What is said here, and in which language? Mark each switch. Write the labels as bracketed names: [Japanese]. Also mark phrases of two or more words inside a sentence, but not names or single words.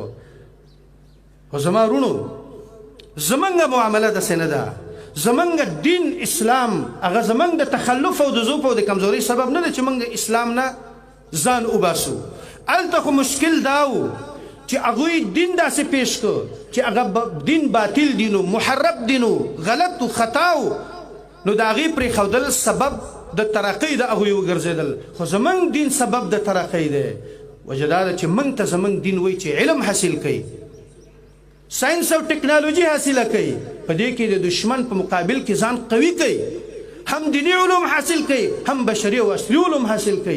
[Pashto] خو زما وروڼو زمونږ معامله داسې نه ده. زمونږ دین اسلام هغه زمونږ د تخلف او د ضعف او د کمزورۍ سبب نه ده چې موږ اسلام نه ځان وباسو. هلته خو مشکل دا و چې هغوی دین داسې پیش کړ چې هغه دین باطل دین و، محرف دین و، غلط و، خطا و. نو د هغې پرېښودل سبب د ترقۍ د هغوی وګرځېدل. خو زمونږ دین سبب د ترقۍ دی. وجه دا ده چې موږ ته زمونږ دین وایي چې علم حاصل کوي. ساينس او ټکنالوژي حاصله کوي، په دې کې د دشمن په مقابل کې ځان قوي کوي، هم دینی علوم حاصل کوي، هم بشري او اصلي علوم حاصل کوي.